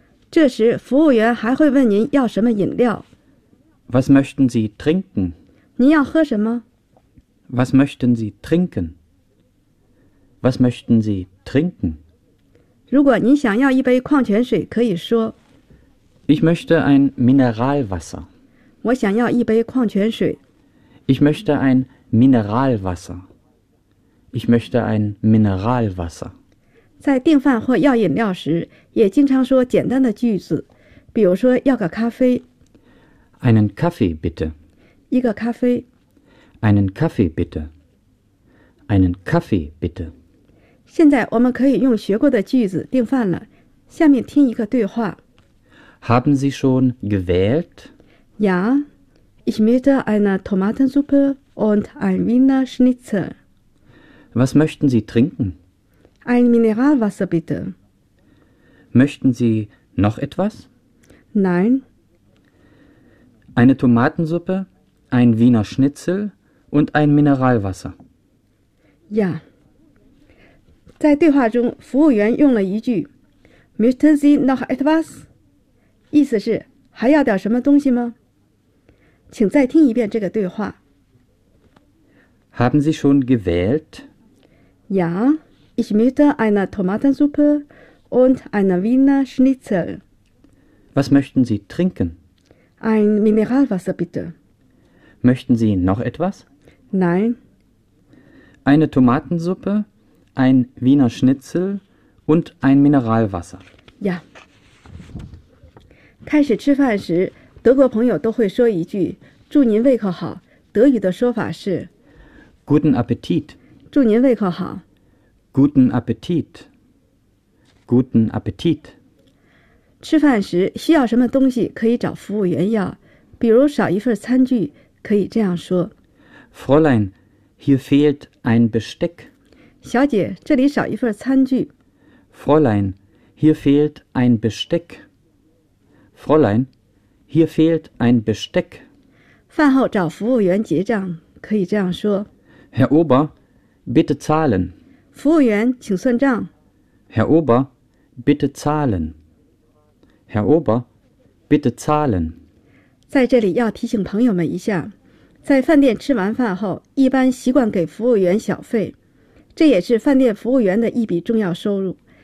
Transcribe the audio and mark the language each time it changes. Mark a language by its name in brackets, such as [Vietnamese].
[Chinese] 这时服务员还会问您要什么饮料。 [German] Was möchten Sie trinken? [Chinese] 您要喝什么？ [German] Was möchten Sie trinken? Was möchten Sie trinken? [Chinese] 如果您想要一杯矿泉水，可以说。 [German] Ich möchte ein Mineralwasser. [Chinese] 我想要一杯矿泉水。 [German] Ich möchte ein Mineralwasser. Ich möchte ein Mineralwasser. [Chinese] 在订饭或要饮料时，也经常说简单的句子，比如说要个咖啡。 [German] Einen Kaffee bitte. [Chinese] 一个咖啡。 [German] Einen Kaffee bitte. Einen Kaffee bitte. [Chinese] 现在我们可以用学过的句子订饭了。下面听一个对话。 [German] Haben Sie schon gewählt? Ja, ich möchte eine Tomatensuppe und ein Wiener Schnitzel. Was möchten Sie trinken? Ein Mineralwasser bitte. Möchten Sie noch etwas? Nein. Eine Tomatensuppe, ein Wiener Schnitzel und ein Mineralwasser. Ja. [Chinese] 在对话中，服务员用了一句 [German] Möchten Sie noch etwas? [Chinese] 意思是还要点什么东西吗？请再听一遍这个对话。 [German] Haben Sie schon gewählt? Ja. Ich möchte eine Tomatensuppe und eine Wiener Schnitzel. Was möchten Sie trinken? Ein Mineralwasser, bitte. Möchten Sie noch etwas? Nein. Eine Tomatensuppe, ein Wiener Schnitzel und ein Mineralwasser. Ja. [Chinese] 开始吃饭时，德国朋友都会说一句，祝您胃口好。德语的说法是 [German] Guten Appetit. [Chinese] 祝您胃口好。 [German] Guten Appetit. Guten Appetit. [Chinese] 吃饭时需要什么东西可以找服务员要，比如少一份餐具，可以这样说。 [German] Fräulein, hier fehlt ein Besteck. [Chinese] 小姐，这里少一份餐具。 [German] Fräulein, hier fehlt ein Besteck. Fräulein, hier fehlt ein Besteck. [Chinese] 饭后找服务员结账，可以这样说。 [German] Herr Ober, bitte zahlen. [Chinese] 服务员，请算账。 [German] Herr Ober, bitte zahlen. Herr Ober, bitte zahlen. [Chinese] 在这里要提醒朋友们一下，在饭店吃完饭后，一般习惯给服务员小费，这也是饭店服务员的一笔重要收入。